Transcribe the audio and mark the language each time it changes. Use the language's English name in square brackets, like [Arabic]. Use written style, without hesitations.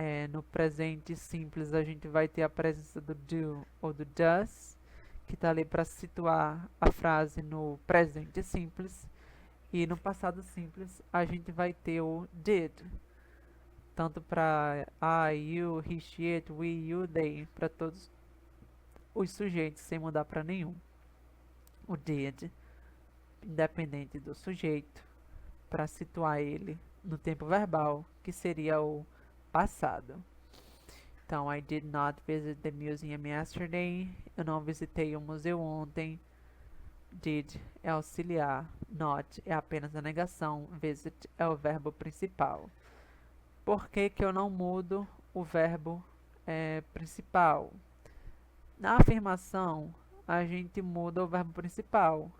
[Portuguese] No presente simples a gente vai ter a presença do do ou do does, que está ali para situar a frase no presente simples, e no passado simples a gente vai ter o did, tanto para I, you, he, she, it, we, you, they, para todos os sujeitos sem mudar para nenhum. O did, independente do sujeito, para situar ele no tempo verbal, que seria o passado. [English] Então, I did not visit the museum yesterday. [Portuguese] Eu não visitei o museu ontem. Did é auxiliar. Not é apenas a negação. Visit é o verbo principal. Por que eu não mudo o verbo principal? Na afirmação, a gente muda o verbo principal.